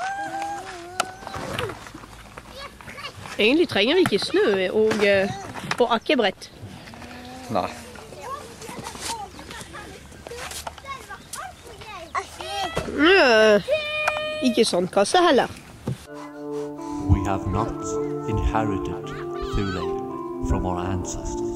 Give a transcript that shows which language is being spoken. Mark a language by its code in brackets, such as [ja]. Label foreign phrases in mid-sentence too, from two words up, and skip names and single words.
[no] Egentlig trenger vi ikke snø og akkebrett. Nei. Ikke sånn kasse heller. [en] We have not inherited Thule from our ancestors.